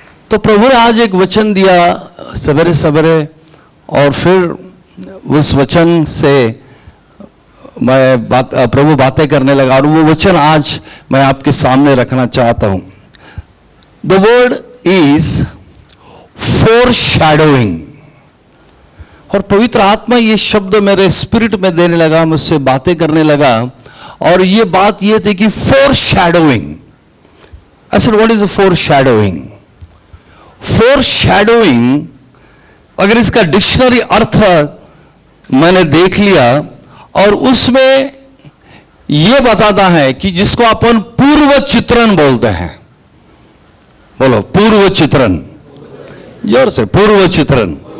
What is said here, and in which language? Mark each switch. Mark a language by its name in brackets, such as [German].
[Hindi] तो प्रभु ने आज एक वचन दिया सवेरे सवेरे, और फिर उस वचन से प्रभु बातें करने लगा, और वो वचन आज मैं आपके सामने रखना चाहता हूं। [English] The word is foreshadowing. [Hindi] और पवित्र आत्मा ये शब्द मेरे स्पिरिट में देने लगा, मुझसे बातें करने लगा, और ये बात ये थी कि फोरशैडोइंग। [English] I said what is a foreshadowing? [Hindi] फोरशैडोइंग, अगर इसका डिक्शनरी अर्थ मैंने देख लिया, और उसमें यह बताता है कि जिसको अपन पूर्व चित्रण बोलते हैं। बोलो पूर्व चित्रण, जोर से, पूर्व चित्रण।